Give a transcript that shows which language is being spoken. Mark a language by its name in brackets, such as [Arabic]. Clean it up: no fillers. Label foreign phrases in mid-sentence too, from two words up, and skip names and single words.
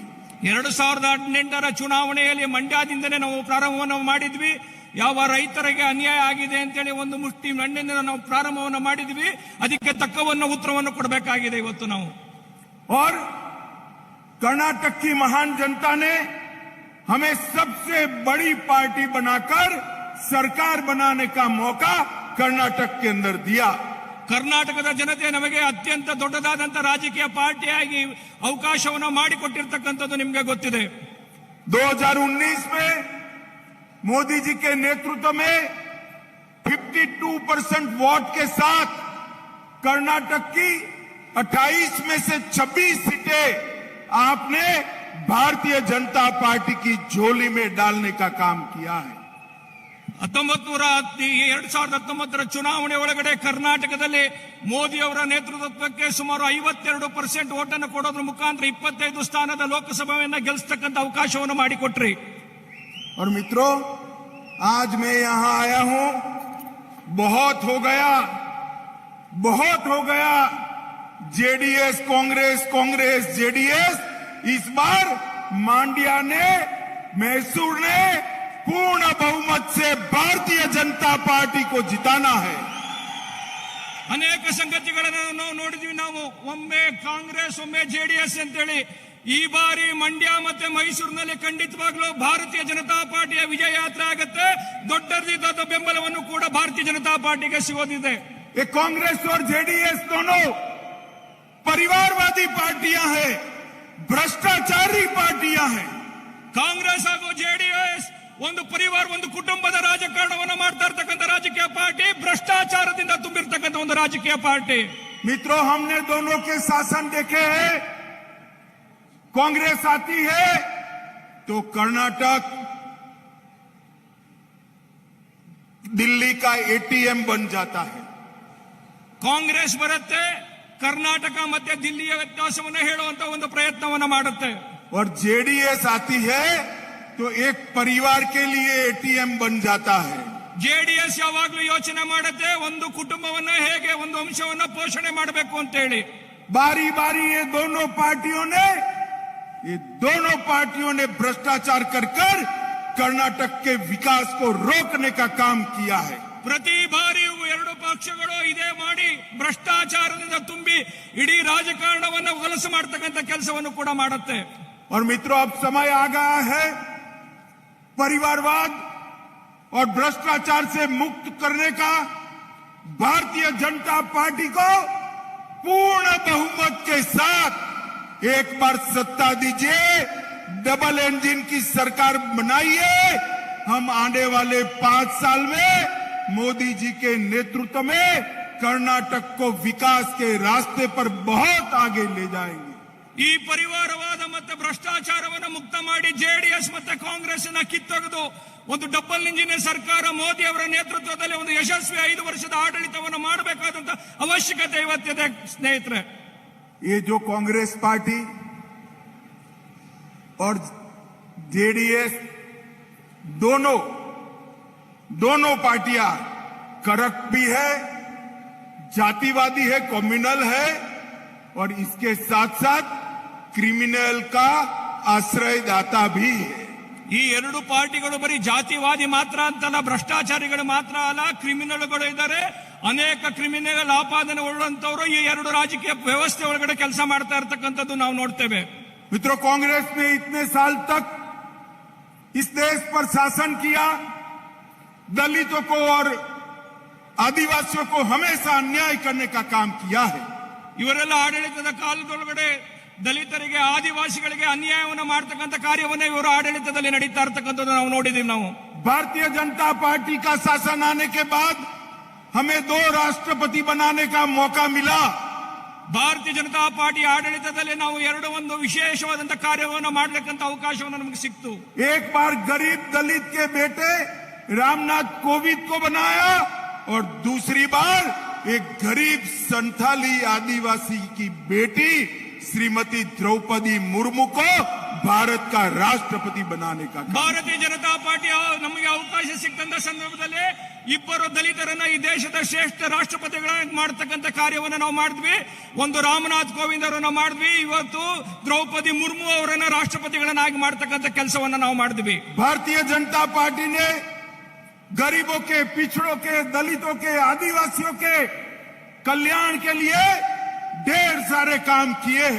[Kannada] 2018 ಚುನಾವಣೆಯಲ್ಲಿ ಮಂಡ್ಯದಿಂದಲೇ ನಾವು ಪ್ರಾರಂಭವನ್ನು ಮಾಡಿದ್ವಿ. ಯಾವ ರೈತರಿಗೆ ಅನ್ಯಾಯ ಆಗಿದೆ ಅಂತೇಳಿ ಒಂದು ಮುಷ್ಟಿ ಮಣ್ಣಿನಿಂದ ನಾವು ಪ್ರಾರಂಭವನ್ನು ಮಾಡಿದ್ವಿ. ಅದಕ್ಕೆ ತಕ್ಕವನ್ನು ಉತ್ತರವನ್ನು ಕೊಡಬೇಕಾಗಿದೆ ಇವತ್ತು ನಾವು. [Hindi] और कर्नाटक की महान जनता ने हमें सबसे बड़ी पार्टी बनाकर सरकार बनाने का मौका कर्नाटक के अंदर दिया। [Kannada] ಕರ್ನಾಟಕದ ಜನತೆ ನಮಗೆ ಅತ್ಯಂತ ದೊಡ್ಡದಾದಂತ ರಾಜಕೀಯ ಪಾರ್ಟಿಯಾಗಿ ಅವಕಾಶವನ್ನು ಮಾಡಿಕೊಟ್ಟಿರ್ತಕ್ಕಂಥದ್ದು ನಿಮಗೆ ಗೊತ್ತಿದೆ. [Hindi] 2019 में मोदी जी के नेतृत्व में 52% वोट के साथ कर्नाटक की 28 में से 26 सीटें आपने भारतीय जनता पार्टी की झोली में डालने का काम किया है। [Kannada] 2019 ಚುನಾವಣೆ ಒಳಗಡೆ ಕರ್ನಾಟಕದಲ್ಲಿ ಮೋದಿ ಅವರ ನೇತೃತ್ವಕ್ಕೆ ಸುಮಾರು 52% ಓಟನ್ನು ಕೊಡೋದ್ರ ಮುಖಾಂತರ 25 ಸ್ಥಾನದ ಲೋಕಸಭೆಯನ್ನ ಗೆಲ್ಲಿಸತಕ್ಕಂತ ಅವಕಾಶವನ್ನು ಮಾಡಿಕೊಟ್ರಿ. [Hindi] और मित्रों, आज मैं यहां आया हूं, बहुत हो गया जेडीएस कांग्रेस, कांग्रेस जेडीएस। इस बार मांड्या ने, मैसूर ने पूर्ण बहुमत से भारतीय जनता पार्टी को जिताना है। [Kannada] ಅನೇಕ ಸಂಗತಿಗಳನ್ನು ನಾವು ನೋಡಿದ್ವಿ. ನಾವು ಒಮ್ಮೆ ಕಾಂಗ್ರೆಸ್, ಒಮ್ಮೆ ಜೆಡಿಎಸ್ ಅಂತೇಳಿ. ಈ ಬಾರಿ ಮಂಡ್ಯ ಮತ್ತೆ ಮೈಸೂರಿನಲ್ಲಿ ಖಂಡಿತವಾಗ್ಲೂ ಭಾರತೀಯ ಜನತಾ ಪಾರ್ಟಿಯ ವಿಜಯ ಯಾತ್ರೆ ಆಗುತ್ತೆ. ದೊಡ್ಡ ಬೆಂಬಲವನ್ನು ಕೂಡ ಭಾರತೀಯ ಜನತಾ ಪಾರ್ಟಿಗೆ ಸಿಗೋದಿದೆ. [Hindi] ये कांग्रेस और जेडीएस दोनों परिवारवादी पार्टियां हैं, भ्रष्टाचारी पार्टियां हैं। [Kannada] ಕಾಂಗ್ರೆಸ್ ಹಾಗೂ ಜೆಡಿಎಸ್ ಒಂದು ಪರಿವಾರ, ಒಂದು ಕುಟುಂಬದ ರಾಜಕಾರಣವನ್ನು ಮಾಡ್ತಾ ಇರ್ತಕ್ಕಂಥ ರಾಜಕೀಯ ಪಾರ್ಟಿ, ಭ್ರಷ್ಟಾಚಾರದಿಂದ ತುಂಬಿರ್ತಕ್ಕಂಥ ಒಂದು ರಾಜಕೀಯ ಪಾರ್ಟಿ. [Hindi] मित्रों, हमने दोनों के शासन देखे हैं। कांग्रेस आती है तो कर्नाटक दिल्ली का एटीएम बन जाता है। [Kannada] ಕಾಂಗ್ರೆಸ್ ಬರುತ್ತೆ, ಕರ್ನಾಟಕ ಮತ್ತೆ ದಿಲ್ಲಿಯ ವ್ಯತ್ಯಾಸವನ್ನು ಹೇಳುವಂತ ಒಂದು ಪ್ರಯತ್ನವನ್ನು ಮಾಡುತ್ತೆ. [Hindi] और जेडीएस आती है तो एक परिवार के लिए एटीएम बन जाता है। [Kannada] ಜೆಡಿಎಸ್ ಯಾವಾಗ್ಲೂ ಯೋಚನೆ ಮಾಡುತ್ತೆ ಒಂದು ಕುಟುಂಬವನ್ನ ಹೇಗೆ ಒಂದು ವಂಶವನ್ನ ಪೋಷಣೆ ಮಾಡಬೇಕು ಅಂತ ಹೇಳಿ। [Hindi] बारी बारी ये दोनों पार्टियों ने भ्रष्टाचार कर कर्नाटक के विकास को रोकने का काम किया है। [Kannada] ಪ್ರತಿ ಬಾರಿಯೂ ಎರಡು ಪಕ್ಷಗಳು ಇದೇ ಮಾಡಿ ಭ್ರಷ್ಟಾಚಾರದಿಂದ ತುಂಬಿ ಇಡೀ ರಾಜಕಾರಣವನ್ನು ಹೊಲಸು ಮಾಡತಕ್ಕಂತ ಕೆಲಸವನ್ನು ಕೂಡ ಮಾಡುತ್ತೆ। [Hindi] और मित्रों, अब समय आ गया है परिवारवाद और भ्रष्टाचार से मुक्त करने का। भारतीय जनता पार्टी को पूर्ण बहुमत के साथ एक बार सत्ता दीजिए, [English] double engine [Hindi] की सरकार बनाइए। हम आने वाले 5 साल में मोदी जी के नेतृत्व में कर्नाटक को विकास के रास्ते पर बहुत आगे ले जाएंगे। [Kannada] ಈ ಪರಿವಾರವಾದ ಮತ್ತೆ ಭ್ರಷ್ಟಾಚಾರವನ್ನು ಮುಕ್ತ ಮಾಡಿ ಜೆಡಿಎಸ್ ಮತ್ತೆ ಕಾಂಗ್ರೆಸ್ ಕಿತ್ತೊಗೆದು ಒಂದು [English] double engine [Kannada] ಸರ್ಕಾರ ಮೋದಿ ಅವರ ನೇತೃತ್ವದಲ್ಲಿ ಒಂದು ಯಶಸ್ವಿ 5 ವರ್ಷದ ಆಡಳಿತವನ್ನು ಮಾಡಬೇಕಾದಂತ ಅವಶ್ಯಕತೆ ಇವತ್ತಿದೆ ಸ್ನೇಹಿತರೆ। [Hindi] ये जो कांग्रेस पार्टी और जेडीएस दोनों पार्टियां करप्ट भी है, जातिवादी है, कम्युनल है और इसके साथ साथ क्रिमिनल का आश्रयदाता भी है। [Kannada] ಈ ಎರಡು ಪಾರ್ಟಿಗಳು ಬರೀ ಜಾತಿವಾದಿ ಮಾತ್ರ ಅಂತಲ್ಲ, ಭ್ರಷ್ಟಾಚಾರಿಗಳು ಮಾತ್ರ ಅಲ್ಲ, ಕ್ರಿಮಿನಲ್ಗಳು ಇದ್ದಾರೆ। ಅನೇಕ ಕ್ರಿಮಿನಲ್ ಆಪಾದನೆ ಉಳ್ಳಂತವರು ಈ ಎರಡು ರಾಜಕೀಯ ವ್ಯವಸ್ಥೆ ಒಳಗಡೆ ಕೆಲಸ ಮಾಡ್ತಾ ಇರತಕ್ಕಂಥದ್ದು ನಾವು ನೋಡ್ತೇವೆ। मित्रों, कांग्रेस ने इतने साल तक इस देश पर शासन किया, दलितों को और आदिवासियों को हमेशा अन्याय करने का काम किया है। ಇವರೆಲ್ಲ ಆಡಳಿತದ ಕಾಲದೊಳಗಡೆ ದಲಿತರಿಗೆ ಆದಿವಾಸಿಗಳಿಗೆ ಅನ್ಯಾಯವನ್ನು ಮಾಡತಕ್ಕಂತ ಕಾರ್ಯವನ್ನು ಇವರು ಆಡಳಿತದಲ್ಲಿ ನಡೀತಾ ಇರತಕ್ಕಂಥದ್ದು ನಾವು ನೋಡಿದೀವಿ। ನಾವು [Hindi] भारतीय जनता पार्टी का शासन आने के बाद हमें 2 राष्ट्रपति बनाने का मौका मिला। [Kannada] ಭಾರತೀಯ ಜನತಾ ಪಾರ್ಟಿ ಆಡಳಿತದಲ್ಲಿ ನಾವು ಒಂದು ವಿಶೇಷವಾದಂತ ಕಾರ್ಯವನ್ನು ಮಾಡಲಿಕ್ಕಂತ ಅವಕಾಶವನ್ನು ನಮಗೆ ಸಿಕ್ತು। [Hindi] एक बार गरीब दलित के बेटे रामनाथ कोविंद को बनाया और दूसरी बार एक गरीब संथाली आदिवासी की बेटी श्रीमती द्रौपदी मुर्मू को भारत का राष्ट्रपति बनाने का काम। [Kannada] ಭಾರತೀಯ ಜನತಾ ಪಾರ್ಟಿ ನಮಗೆ ಅವಕಾಶ ಸಿಕ್ಕಂತ ಸಂದರ್ಭದಲ್ಲಿ ಇಬ್ಬರು ದಲಿತರನ್ನ ಈ ದೇಶದ ಶ್ರೇಷ್ಠ ರಾಷ್ಟ್ರಪತಿಗಳಾಗಿ ಮಾಡತಕ್ಕಂತ ಕಾರ್ಯವನ್ನು ನಾವು ಮಾಡಿದ್ವಿ। ಒಂದು ರಾಮನಾಥ್ ಕೋವಿಂದ್ ಅವರನ್ನ ಮಾಡಿದ್ವಿ, ಇವತ್ತು ದ್ರೌಪದಿ ಮುರ್ಮು ಅವರನ್ನ ರಾಷ್ಟ್ರಪತಿಗಳನ್ನಾಗಿ ಮಾಡತಕ್ಕಂತ ಕೆಲಸವನ್ನು ನಾವು ಮಾಡಿದ್ವಿ। [Hindi] भारतीय जनता पार्टी ने गरीबों के, पिछड़ों के, दलितों के, आदिवासियों के कल्याण के लिए ढेर सारे काम किए हैं।